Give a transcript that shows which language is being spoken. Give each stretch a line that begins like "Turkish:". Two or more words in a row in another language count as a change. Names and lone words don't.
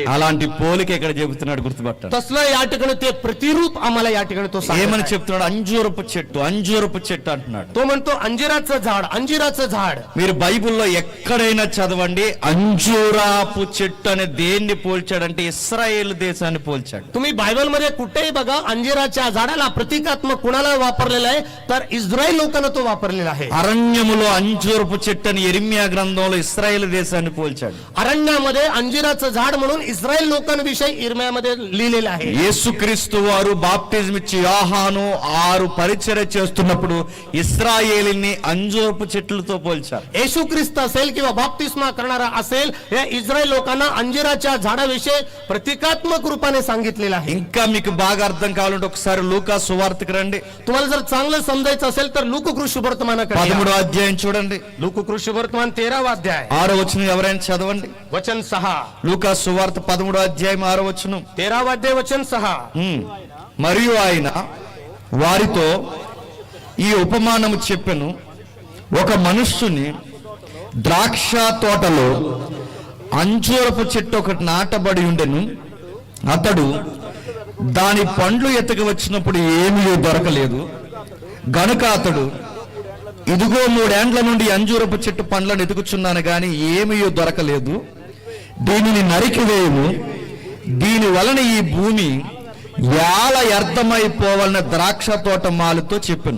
Telugu: అలాంటి పోలిక ఇక్కడ చెబుతున్నాడు, గుర్తుపట్టాడు.
Marathi: तसलं या ठिकाणी ते प्रतिरूप आम्हाला या ठिकाणी तो सांगत
Telugu: ఏమని
Marathi: आहे.
Telugu: చెప్తున్నాడు? అంజూరపు చెట్టు, అంజూరపు చెట్టు అంటున్నాడు.
Marathi: तो म्हणतो अंजिराचं झाड.
Telugu: మీరు బైబిల్లో ఎక్కడైనా చదవండి, అంజూరాపు చెట్టు అనే దేన్ని పోల్చాడంటే ఇస్రాయేల్ దేశాన్ని పోల్చాడు.
Marathi: तुम्ही बायबल मध्ये कुठेही बघा अंजिराच्या झाडाला प्रतिकात्मक कुणाला वापरलेला आहे तर इस्रायल लोकांना तो वापरलेला आहे.
Telugu: అరణ్యములో అంజూరపు చెట్టు అని యెరెమియా గ్రంథంలో ఇస్రాయేల్ దేశాన్ని పోల్చాడు.
Marathi: अरण्यामध्ये अंजिराचं झाड म्हणून इस्रायल लोकांविषयी इर्म्यामध्ये लिहिलेलं आहे.
Telugu: యేసుక్రీస్తు వారు బాప్టిజం ఇచ్చి యోహాను 6 పరిచర్య చేస్తున్నప్పుడు ఇశ్రాయేలుని అంజూరపు చెట్లతో పోల్చారు.
Marathi: येशू ख्रिस्त असेल किंवा बाप्तिस्मा करणारा असेल या इस्रायल लोकांना अंजिराच्या झाडाविषयी प्रतिकात्मक रूपाने सांगितलेलं आहे.
Telugu: ఇంకా మీకు బాగా అర్థం కావాలంటే ఒకసారి లూకా సువార్తకు రండి.
Marathi: तुम्हाला जर चांगलं समजायचं असेल तर लूककृषी वर्तमानाकडे
Telugu: 13వ అధ్యాయం చూడండి.
Marathi: लूककृषी वर्तमान 13वा अध्याय
Telugu: 6వ వచనం ఎవరైనా చదవండి.
Marathi: वचन 6.
Telugu: లూకా సువార్త 13వ అధ్యాయం 6వ వచనం.
Marathi: 13वा अध्याय वचन 6.
Telugu: మరియు ఆయన వారితో ఈ ఉపమానము చెప్పెను, ఒక మనుష్యుని ద్రాక్ష తోటలో అంజూరపు చెట్టు ఒకటి నాటబడి ఉండెను. అతడు దాని పండ్లు ఎత్తక వచ్చినప్పుడు ఏమీ దొరకలేదు గనుక అతడు, ఇదిగో 3 ఏండ్ల నుండి అంజూరపు చెట్టు పండ్లను ఎతుకుచున్నాను గాని ఏమీ దొరకలేదు, దీనిని నరికివేయము, దీని వలన ఈ భూమి యాల వ్యర్థమైపోవాలన్న ద్రాక్ష తోట మాలతో చెప్పెను.